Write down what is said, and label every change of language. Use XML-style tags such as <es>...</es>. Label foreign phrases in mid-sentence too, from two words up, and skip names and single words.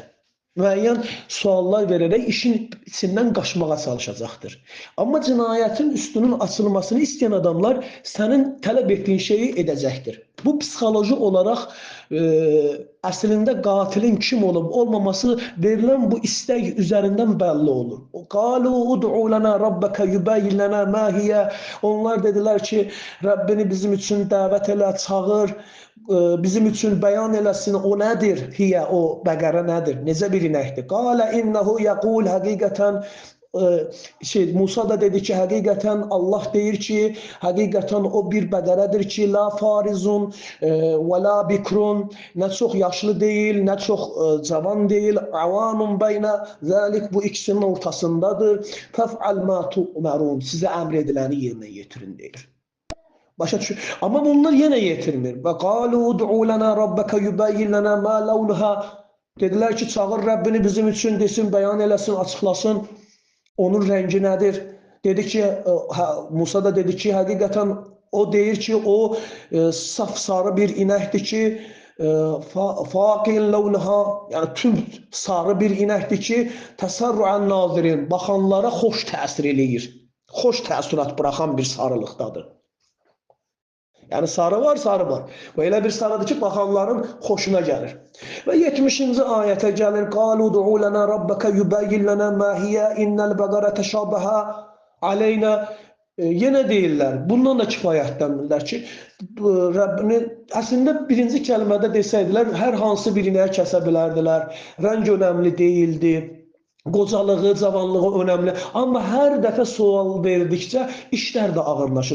<az>Müəyyən suallar verərək işin içindən qaçmağa çalışacaqdır. Amma cinayətin üstünün açılmasını istəyən adamlar sənin tələb etdiyin şeyi edəcəkdir. Bu, psixoloji olaraq əslində qatilin kim olub, olmaması verilən bu istək üzərindən bəlli olur.</az> <ar>قالوا ادع لنا ربك يبين لنا ما هي.</ar> <az>Onlar dedilər ki, Rəbbini bizim üçün dəvət elə, çağır, bizim üçün bəyan eləsin, o nədir? Hiyə, o bəqərə nədir? Necə bir inəkdir?</az> <ar>قال إنه يقول,</ar> <az>həqiqətən Musa da dedi ki, həqiqətən Allah deyir ki, həqiqətən o bir bəqərədir ki,</az> <ar>لا فارض ولا بكر,</ar> <az>nə çox yaşlı deyil, nə çox cavan deyil,</az> <ar>عوان بين ذلك,</ar> <az>bu ikisinin ortasındadır.</az> <ar>فافعلوا ما تؤمرون,</ar> <az>sizə əmr ediləni yerinə yetirin deyir. Başa düşün. Amma bunlar yenə yetirmir.</az> <ar>وقالوا ادع لنا ربك يبين لنا ما لونها.</ar> <az>Dedilər ki, çağır Rəbbini bizim üçün desin, bəyan eləsin, açıqlasın. Onun rəngi nədir? Dedi ki, Musa da dedi ki, həqiqətən o deyir ki, o saf sarı bir inəkdir ki,</az> <ar>فاقع لونها,</ar> <az>yəni tüm sarı bir inəkdir ki,</az> <ar>تسر الناظرين,</ar> <az>baxanlara xoş təsir eləyir. Xoş təəssürat buraxan bir sarılıqdadır. Yəni sarı var, sarı var. Bu elə bir sarıdır ki, baxanların xoşuna gəlir. Və 70-ci ayətə gəlir.</az> <ar>قالوا ادع لنا ربك يبين لنا ما هي إن البقر تشابه علينا.</ar> <az>Yenə deyirlər. Bundan da kifayətlənmirlər ki, Rəbbini əslində birinci kəlmədə desəydilər, hər hansı bir inəyi kəsə bilərdilər. Rəng önəmli deyildi. Qocalığı, cavanlığı önəmli. Amma hər dəfə sual verdikcə işlər də ağırlaşır.</az>